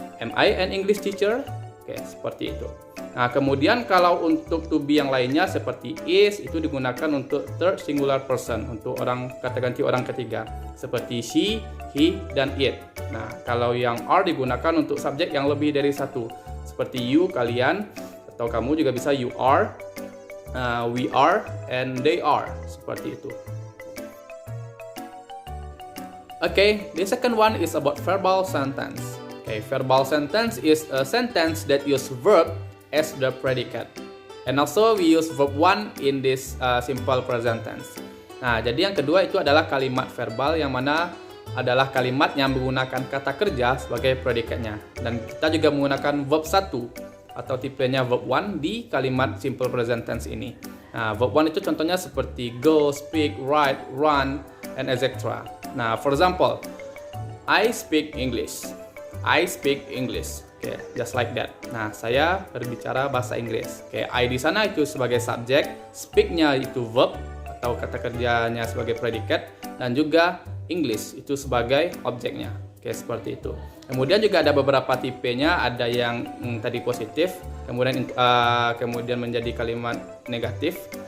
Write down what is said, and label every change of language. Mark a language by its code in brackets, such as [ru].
[en] Am I an English teacher? [id] Oke, seperti itu. Nah, kemudian kalau untuk to be yang lainnya seperti is, itu digunakan untuk third singular person, untuk kata ganti orang ketiga, seperti she, he, dan it. Nah, kalau yang are digunakan untuk subjek yang lebih dari satu, seperti you, kalian, atau kamu juga bisa [en] you are, we are, and they are, [id] seperti itu. [en] Okay, the second one is about verbal sentence. Okay, verbal sentence is a sentence that use verb as the predicate. And also we use verb one in this simple present tense. [id] Nah, jadi yang kedua itu adalah kalimat verbal yang mana adalah kalimat yang menggunakan kata kerja sebagai predikatnya. Dan kita juga menggunakan verb satu atau tipenya verb one di kalimat simple present tense ini. Nah, verb one itu contohnya seperti go, speak, write, run, and etc. [en] Nah, for example, I speak English. I speak English. Oke, just like that. [id] Nah, saya berbicara bahasa Inggris. Oke, I di sana itu sebagai subjek, speak-nya itu verb atau kata kerjanya sebagai predikat, dan juga English itu sebagai objeknya. Oke, seperti itu. Kemudian juga ada beberapa tipenya, ada yang tadi positif, kemudian menjadi kalimat negatif.